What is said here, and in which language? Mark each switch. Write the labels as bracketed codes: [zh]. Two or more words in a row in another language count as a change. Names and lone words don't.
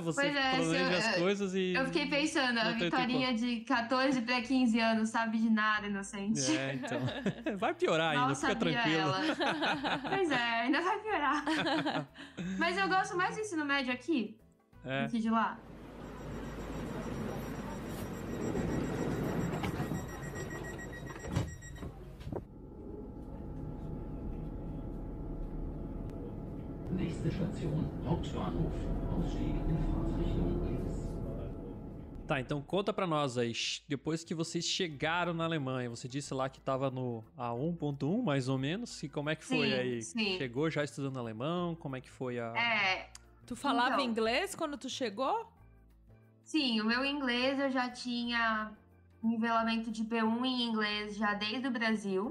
[pt] Você planeja as coisas e... Eu fiquei pensando, a Vitorinha de 14 pra 15 anos sabe de nada, inocente. Então. Vai piorar ainda, fica tranquilo. Ela. Pois é, ainda vai piorar. Mas eu gosto mais do ensino médio aqui do que de lá. [de] Nächste Station, Hauptbahnhof. Ausstieg in Fahrtrichtung links. [pt] Tá, então conta pra nós aí, depois que vocês chegaram na Alemanha, você disse lá que tava no A1.1, mais ou menos, e como é que foi aí? Sim. Chegou já estudando alemão? Como é que foi a... Tu falava inglês quando tu chegou? Sim, o meu inglês eu já tinha nivelamento de B1 em inglês já desde o Brasil.